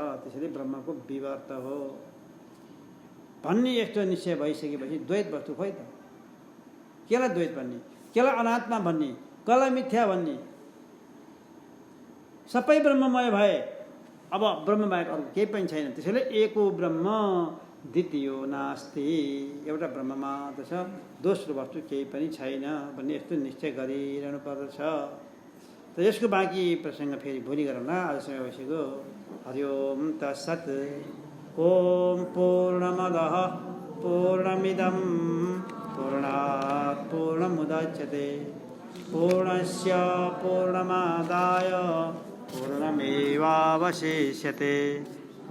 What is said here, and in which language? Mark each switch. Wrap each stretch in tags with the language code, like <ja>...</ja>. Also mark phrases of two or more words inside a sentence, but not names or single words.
<ne>त्यसैले ब्रह्मको विवर्त हो भन्ने यस्तो निश्चय भइसकेपछि द्वैत वस्तु खोइ त, केलाई द्वैत भन्ने, केलाई अनात्मा भन्ने, कसलाई मिथ्या भन्ने? सबै ब्रह्ममय भए अब ब्रह्म बाहेक अरू केही पनि छैन।</ne> <sa>त्यसैले एको ब्रह्म द्वितीयो नास्ति,</sa> <ne>एउटा ब्रह्म मात्र छ, दोस्रो वस्तु केही पनि छैन भन्ने यस्तो निश्चय गरिरहनु पर्दछ। त यसको बाँकी प्रसङ्ग फेरि भोलि गरौँला। आज समय भइसक्यो।</ne> <sa>हरि ओम तत्सत्। ओम पूर्णमदः पूर्णमिदं पूर्णात् पूर्णमुदच्यते पूर्णस्य पूर्णमादाय पूर्णमेवावशिष्यते।</sa>